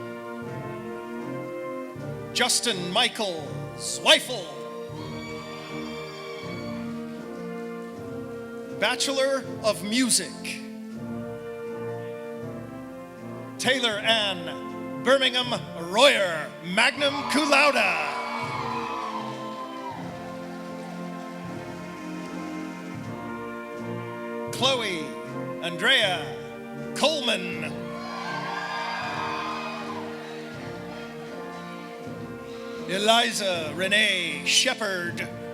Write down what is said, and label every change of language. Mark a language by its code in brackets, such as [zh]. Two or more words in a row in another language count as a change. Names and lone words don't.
[en] Justin Michael Zweifel. Bachelor of Music. Taylor Ann Birmingham Royer, [la] magna cum laude. [en] Chloe Andrea Coleman. Eliza Renee Shepard.